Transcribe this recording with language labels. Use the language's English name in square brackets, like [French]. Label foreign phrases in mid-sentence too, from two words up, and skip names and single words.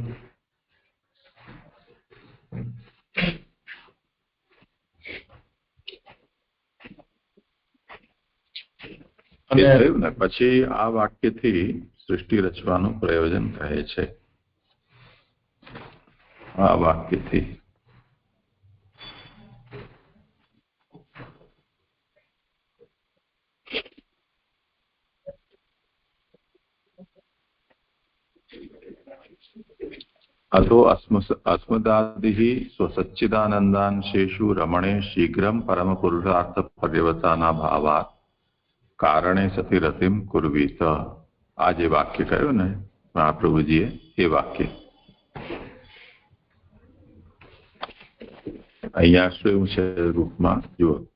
[Gujarati] ને પછી આ વાક્યથી સૃષ્ટિ રચવાનું પ્રયોજન કહે છે. આ વાક્યથી [Sanskrit] अतो अस्मदादिः स्वसच्चिदानन्दांशेषु रमणे शीघ्रं परमपुरुषार्थ पर्यवसाना भावात् કારણે સતી રતિમ કુર્વીત. [Gujarati] આ જે વાક્ય કહ્યું ને મહાપ્રભુજીએ, એ વાક્ય અહીંયા શું છે રૂપમાં જુઓ.